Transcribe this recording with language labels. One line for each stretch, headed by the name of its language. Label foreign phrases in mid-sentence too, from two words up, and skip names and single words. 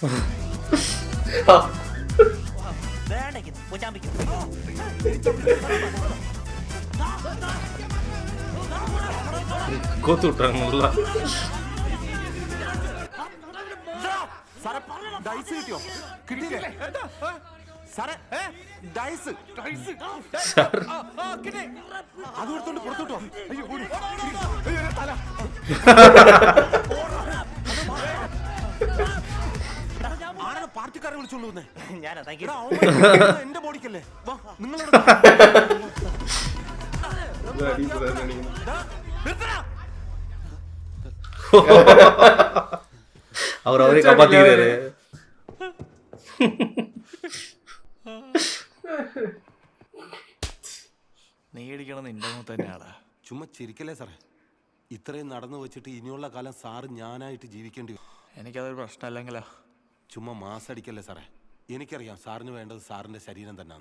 Tamil: கோத்து விட்டாங்கல்ல.
Malayalam: ഡൈസ് കിട്ടിയോ? കിട്ടിയില്ലേ സാറേ? ഡൈസ് അത് കൊടുത്തോണ്ട് പുറത്തോട്ടോ. അയ്യോ, ഓടി. അയ്യോ, തല. ആരാണ് പാർട്ടിക്കാരെ വിളിച്ചോണ്ട് വന്നേ? എന്റെ ബോഡിക്കല്ലേ? വാ, നിങ്ങളോട്
Tamil: அவர் அவரே காப்பாத்திக்கிறாரு.
Malayalam: നീ ഇടിക്കണം നിന്റെ മുഖത്ത് തന്നെയാടാ. ചുമ്മാ ചിരിക്കല്ലേ സാറേ, ഇത്രയും നടന്നു വെച്ചിട്ട് ഇനിയുള്ള കാലം സാറ് ഞാനായിട്ട് ജീവിക്കേണ്ടി വരും. എനിക്കതൊരു പ്രശ്നമല്ലെങ്കിലോ. ചുമ്മാ മാസടിക്കല്ലേ സാറേ, എനിക്കറിയാം സാറിന് വേണ്ടത് സാറിൻ്റെ ശരീരം തന്നെയാണ്.